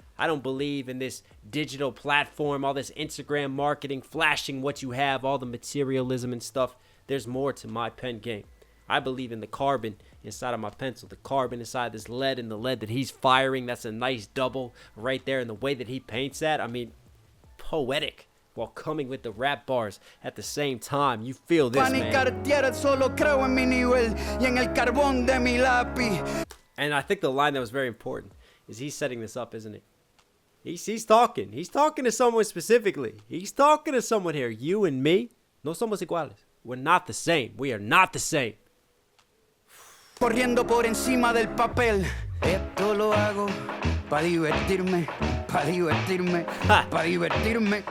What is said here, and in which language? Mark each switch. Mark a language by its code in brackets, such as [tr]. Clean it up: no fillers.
[en] I don't believe in this digital platform, all this Instagram marketing, flashing what you have, all the materialism and stuff. There's more to my pen game. I believe in the carbon inside of my pencil, the carbon inside this lead, and the lead that he's firing. That's a nice double right there. And the way that he paints that, I mean, poetic while coming with the rap bars at the same time. You feel this, man. [es] Solo creo en mi nivel y en el carbón de mi lápiz. [en] And I think the line that was very important is he's setting this up, isn't it? He's talking. He's talking to someone specifically. He's talking to someone here. You and me, [es] no somos iguales. [en] We're not the same. We are not the same. [es] Corriendo por encima del papel. Esto lo hago para divertirme, para divertirme, para divertirme.